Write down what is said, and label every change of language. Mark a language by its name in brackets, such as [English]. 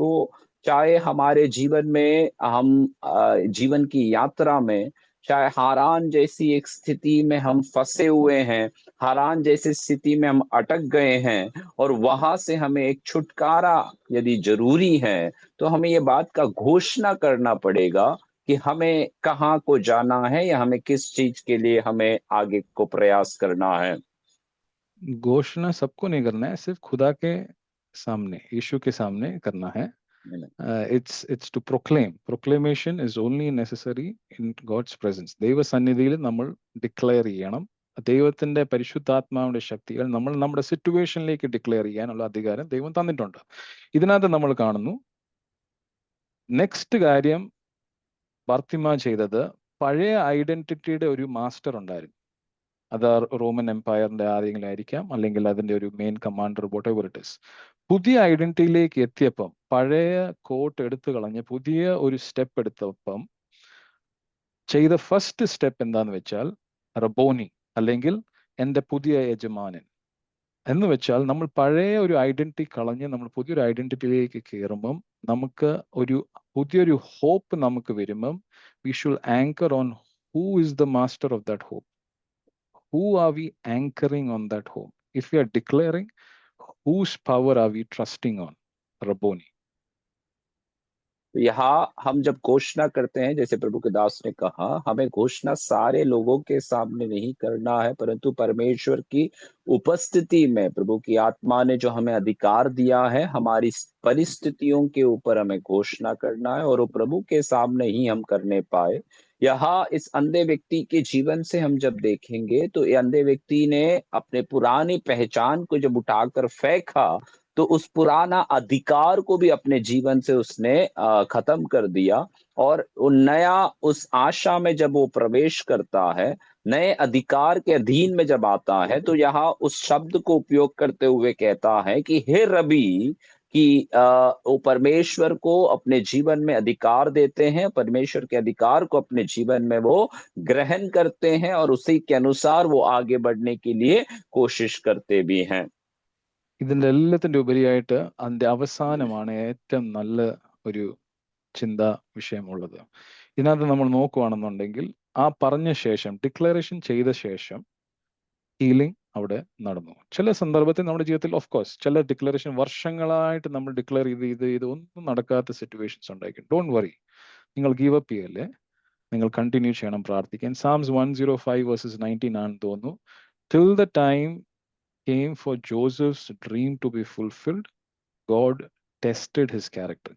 [Hindi] तो चाहे हमारे जीवन में हम जीवन की यात्रा में चाहे हारान जैसी एक स्थिति में हम फँसे हुए हैं, हारान जैसी स्थिति में हम अटक गए हैं और वहाँ से हमें एक छुटकारा यदि ज़रूरी है, तो हमें ये बात का घोषणा करना पड़ेगा कि हमें कहाँ को जाना है या हमें किस चीज़ के लिए हमें आगे को प्रयास करना है। घोषणा सबको नहीं करना है, सिर्फ खुदा के सामने, यीशु के सामने करना है। [English] It's to proclaim. Proclamation is only necessary in God's presence. [Malayalam] ദൈവസന്നിധിയിൽ നമ്മൾ ഡിക്ലെയർ ചെയ്യണം. ദൈവത്തിന്റെ പരിശുദ്ധാത്മാവിന്റെ ശക്തികൾ നമ്മൾ നമ്മുടെ സിറ്റുവേഷനിലേക്ക് ഡിക്ലെയർ ചെയ്യാനുള്ള അധികാരം ദൈവം തന്നിട്ടുണ്ട്. ഇതിനകത്ത് നമ്മൾ കാണുന്നു, നെക്സ്റ്റ് കാര്യം ബാർത്തിമ ചെയ്തത്, പഴയ ഐഡന്റിറ്റിയുടെ ഒരു മാസ്റ്റർ ഉണ്ടായിരുന്നു. അത് റോമൻ എംപയറിന്റെ ആരെങ്കിലും ആയിരിക്കാം, അല്ലെങ്കിൽ അതിന്റെ ഒരു main commander, [English] Whatever it is. [Malayalam] പുതിയ ഐഡന്റിറ്റിയിലേക്ക് എത്തിയപ്പം, പഴയ കോട്ട് എടുത്തു കളഞ്ഞ് പുതിയ ഒരു സ്റ്റെപ്പ് എടുത്തപ്പം ചെയ്ത ഫസ്റ്റ് സ്റ്റെപ്പ് എന്താന്ന് വെച്ചാൽ റബോനി, അല്ലെങ്കിൽ എൻ്റെ പുതിയ യജമാനൻ എന്ന് വെച്ചാൽ, നമ്മൾ പഴയ ഒരു ഐഡന്റിറ്റി കളഞ്ഞ് നമ്മൾ പുതിയൊരു ഐഡന്റിറ്റിയിലേക്ക് കയറുമ്പം നമുക്ക് ഒരു പുതിയൊരു ഹോപ്പ് നമുക്ക് വരുമ്പം [English] We should anchor on who is the master of that hope. Who are we anchoring on that hope? If we are declaring, whose power are we trusting on? Rabboni. [Hindi] यहाँ हम जब घोषणा करते हैं, जैसे प्रभु के दास ने कहा, हमें घोषणा सारे लोगों के सामने नहीं करना है, परंतु परमेश्वर की उपस्थिति में प्रभु की आत्मा ने जो हमें अधिकार दिया है, हमारी परिस्थितियों के ऊपर हमें घोषणा करना है और वो प्रभु के सामने ही हम करने पाए। यहाँ इस अंधे व्यक्ति के जीवन से हम जब देखेंगे, तो ये अंधे व्यक्ति ने अपने पुरानी पहचान को जब उठाकर फेंका, तो उस पुराना अधिकार को भी अपने जीवन से उसने खत्म कर दिया और वो नया उस आशा में जब वो प्रवेश करता है, नए अधिकार के अधीन में जब आता है, तो यहाँ उस शब्द को उपयोग करते हुए कहता है कि हे रबी, कि वो परमेश्वर को अपने जीवन में अधिकार देते हैं, परमेश्वर के अधिकार को अपने जीवन में वो ग्रहण करते हैं और उसी के अनुसार वो आगे बढ़ने के लिए कोशिश करते भी हैं। [Malayalam] ഇതിൻ്റെ എല്ലാത്തിൻ്റെ ഉപരിയായിട്ട് അതിൻ്റെ അവസാനമാണ് ഏറ്റവും നല്ല ഒരു ചിന്താ വിഷയമുള്ളത്. ഇതിനകത്ത് നമ്മൾ നോക്കുകയാണെന്നുണ്ടെങ്കിൽ, ആ പറഞ്ഞ ശേഷം, ഡിക്ലറേഷൻ ചെയ്ത ശേഷം ഹീലിംഗ് അവിടെ നടന്നു. ചില സന്ദർഭത്തിൽ നമ്മുടെ ജീവിതത്തിൽ ഓഫ് കോഴ്സ് ചില ഡിക്ലറേഷൻ വർഷങ്ങളായിട്ട് നമ്മൾ ഡിക്ലെയർ ചെയ്ത് ഒന്നും നടക്കാത്ത സിറ്റുവേഷൻസ് ഉണ്ടായിരിക്കും. [English] don't worry, [Malayalam] നിങ്ങൾ ഗീവ് അപ്പ് ചെയ്യല്ലേ, നിങ്ങൾ കണ്ടിന്യൂ ചെയ്യണം പ്രാർത്ഥിക്കാൻ. സാംസ് 105:19 ആണെന്ന് തോന്നുന്നു. [English] Till the time came for Joseph's dream to be fulfilled, God tested his character.